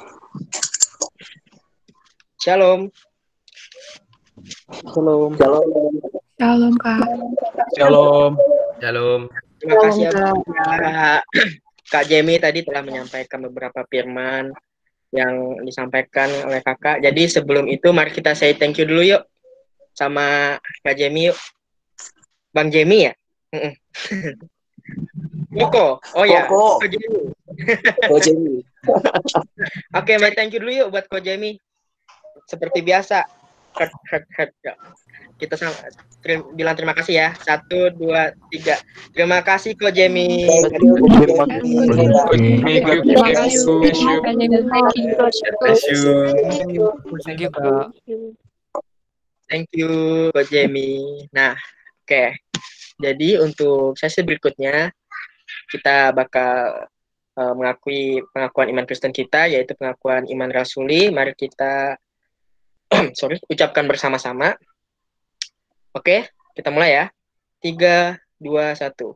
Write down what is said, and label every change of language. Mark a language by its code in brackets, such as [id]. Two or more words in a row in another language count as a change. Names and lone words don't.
[id] Shalom. Shalom. Shalom. Shalom, Kak. Shalom. Shalom. Terima kasih ya Kak Jamie tadi telah menyampaikan beberapa firman yang disampaikan oleh Kakak. Jadi sebelum itu mari kita [en] say thank you [id] dulu yuk sama Kak Jamie yuk. Bang Jamie ya? Koko. Oh ya. Koko. Ko Jamie. Oke, [en] thank you [id] dulu yuk buat Ko Jamie. Seperti biasa. Kita bilang terima kasih ya. 1, 2, 3. Terima kasih Ko Jamie. Terima kasih. [en] Thank you, Kak. Thank you Ko Jamie. [id] Nah, oke. Jadi untuk sesi berikutnya kita bakal mengakui pengakuan iman Kristen kita, yaitu pengakuan iman rasuli. Mari kita ucapkan bersama-sama. Oke, kita mulai ya. 3, 2, 1.